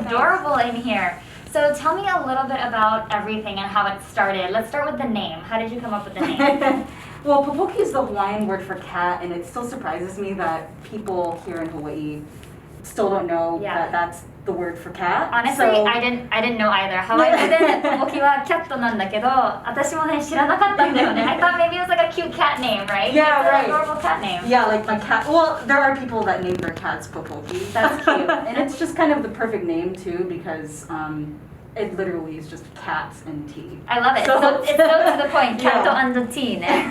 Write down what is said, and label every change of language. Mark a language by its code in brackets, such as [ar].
[en] adorable in here. So tell me a little bit about everything and how it started. Let's start with the name. How did you come up with the name? Well, Popoki is the Hawaiian word for cat, and it still surprises me that people here in Hawaii still don't know that that's the word for cat. Honestly, So, I didn't know either. [ja] ハワイ語でポポキはキャットなんだけど、私もね知らなかったんだよね。 [en] I thought maybe it was like a cute cat name, right? Yeah, It's right. an adorable cat name. yeah, like my cat. Well, there are people that name their cats Popoki. That's cute. And it's just kind of the perfect name too because it literally is just cats and tea. I love it. So- So it's so to the point. Cat Yeah. and the tea ね。